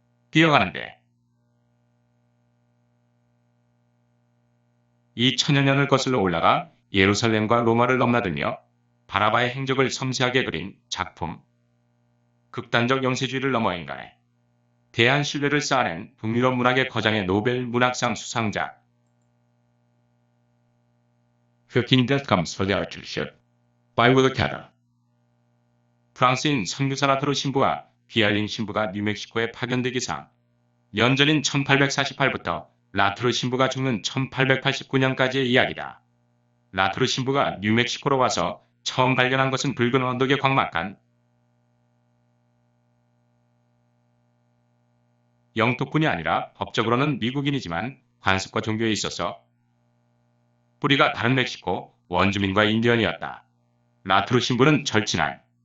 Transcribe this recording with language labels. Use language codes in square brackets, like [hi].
[ko] 뛰어가는데 이 천여년을 거슬러 올라가 예루살렘과 로마를 넘나들며 바라바의 행적을 섬세하게 그린 작품. 극단적 영세주의를 넘어 인간에 대한 신뢰를 쌓아낸 북유럽 문학의 거장의 노벨 문학상 수상작. [en] Fifteen Death Comes for the Archbishop by Willa Cather. [ko] 프랑스인 선교사 라트로 신부와 비알린 신부가 뉴멕시코에 파견되기 상 연전인 1848부터 라트로 신부가 죽는 1889년까지의 이야기다. 라트로 신부가 뉴멕시코로 와서 처음 발견한 것은 붉은 언덕의 광막한 영토뿐이 아니라 법적으로는 미국인이지만 관습과 종교에 있어서 뿌리가 다른 멕시코 원주민과 인디언이었다. 라트로 신부는 절친한